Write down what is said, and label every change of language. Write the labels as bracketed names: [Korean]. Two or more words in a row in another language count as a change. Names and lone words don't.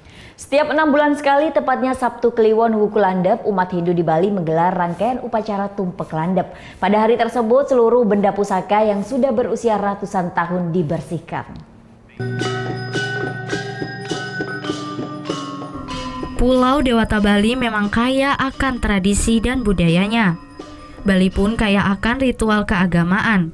[Indonesian] Setiap 6 bulan sekali, tepatnya Sabtu Kliwon Wuku Landep, umat Hindu di Bali menggelar rangkaian upacara Tumpek Landep. Pada hari tersebut, seluruh benda pusaka yang sudah berusia ratusan tahun dibersihkan. Pulau Dewata Bali memang kaya akan tradisi dan budayanya. Bali pun kaya akan ritual keagamaan.